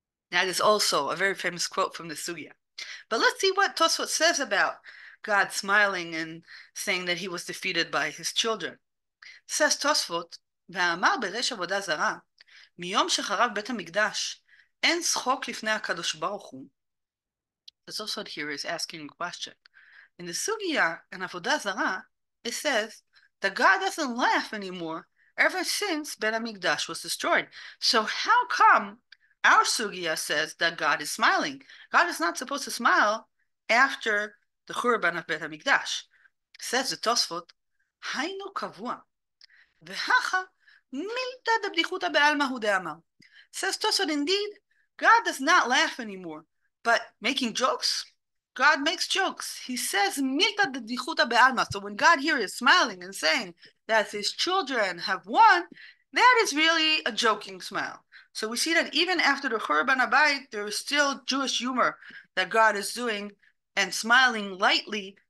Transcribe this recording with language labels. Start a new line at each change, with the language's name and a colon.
English: That is also a very famous quote from the Sugya. But let's see what Tosafot says about God smiling and saying that he was defeated by his children.
Hebrew: Says Tosafot, ואמר בריש עבודה זרה, מיום שחרב בית המקדש, אין צחוק לפני הקדוש ברוך הוא.
English: The Tosafot here is asking a question. In the Sugya and Avodah Zarah, it says that God doesn't laugh anymore ever since Bet HaMikdash was destroyed. So how come our Sugya says that God is smiling? God is not supposed to smile after the Churban of Bet HaMikdash.
Aramaic: Says the Tosafot, היינו קבוע, והכה מילתא דבדיחותא בעלמא הוא דאמר.
English: Says Tosafot, indeed, God does not laugh anymore. But making jokes, God makes jokes. He says,
Aramaic: Milta de dichuta be'alma.
English: So when God here is smiling and saying that his children have won, that is really a joking smile. So we see that even after the Churban Abayit, there is still Jewish humor that God is doing and smiling lightly.